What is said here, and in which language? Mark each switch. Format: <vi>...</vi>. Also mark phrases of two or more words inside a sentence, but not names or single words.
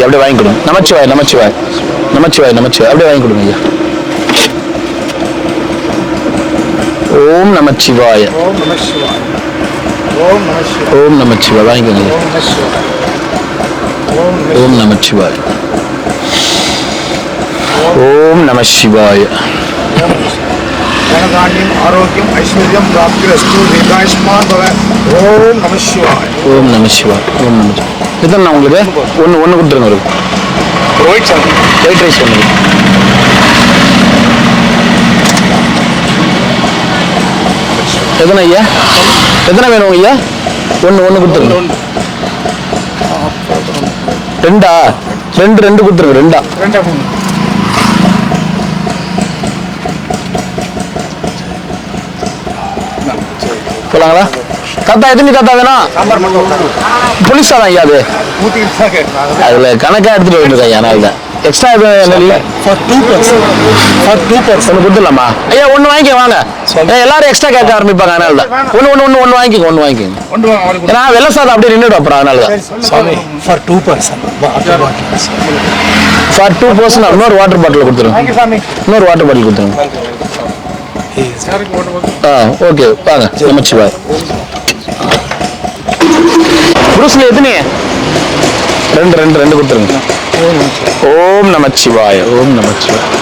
<ta>நமச்சிவாய். அப்படியே வாங்கி கொடுங்க ஐயா. ஓம் நமச்சிவாய. வாங்கிக்கோங்க ஐயா. ஓம் நமச்சிவாய.</ta> <sa>धनधान्यं आरोग्यं ऐश्वर्यं प्राप्तिरस्तु दीर्घायुष्मान् भव.</sa> <ta>ஓம் நம சிவாய. இதுதான் உங்களுக்கு ஒன்று கொடுத்துருங்க. ஒரு</ta> <en>white rice</en> <ta>ஒன்று. எத்தனை ஐயா? எத்தனை வேணும் ஐயா? ஒன்று கொடுத்துருங்க. 2 கொடுத்துருங்க. 2 போலாங்களா? தாத்தா எத்தனை தாத்தா வேணும்? புளிசா தான் ஐயா அது. அதுல கணக்கா எடுத்துட்டு வந்துருக்கேன் ஐயா. நான் தான் எக்ஸ்ட்ரா எதுவும் இல்லை.</ta> <en>For 2 person. For 2 person.</en> <ta>ஒன்று கொடுத்துடலாமா ஐயா? ஒன்று வாங்கிக்க வாங்க. எல்லாரும் எக்ஸ்ட்ரா கேட்க ஆரம்பிப்பாங்க. அதனால தான் ஒன்று வாங்கிக்கோங்க. ஏன்னா வெள்ளை சாதம் அப்படியே நின்றுடும் அப்புறம். அதனால தான்</ta> <en>Sorry. For 2 person. for 2 person</en> <ta>இன்னொரு</ta> <en>water bottle</en> <ta>கொடுத்துருங்க. இன்னொரு</ta> <en>water bottle</en> <ta>கொடுத்துருங்க. ஓகே வாங்க. நமச்சிவாய். புருஷன் எத்தனை? ரெண்டு கொடுத்துருங்க. ஓம் நமச்சிவாய. ஓம் நமச்சிவாய.</ta>